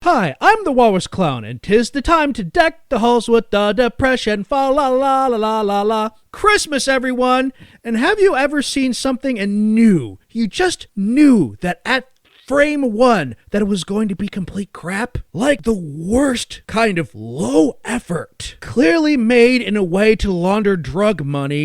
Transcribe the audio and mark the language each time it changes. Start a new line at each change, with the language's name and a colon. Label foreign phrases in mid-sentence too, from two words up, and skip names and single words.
English: Hi, I'm the Walrus Clown, and 'tis the time to deck the halls with the depression. Fa la la la la la la. Christmas, everyone! And have you ever seen something and knew, you just knew that at frame one that it was going to be complete crap? Like the worst kind of low effort. Clearly made in a way to launder drug money.